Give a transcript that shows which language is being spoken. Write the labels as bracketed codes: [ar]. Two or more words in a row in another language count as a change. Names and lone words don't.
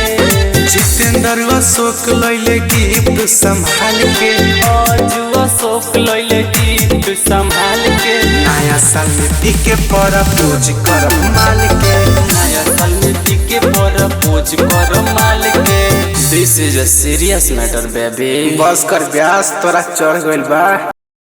[bho] जितेंद्र अशोक लैले गिफ्ट संभाल के। अशोक लैले गिफ्ट संभाल के। नया साल में पीके प्रपोज कर माल के। नया साल में पीके प्रपोज कर माल के। [en] This is a serious matter baby। [bho] बस कर ब्यास तोरा चढ़ गइल बा।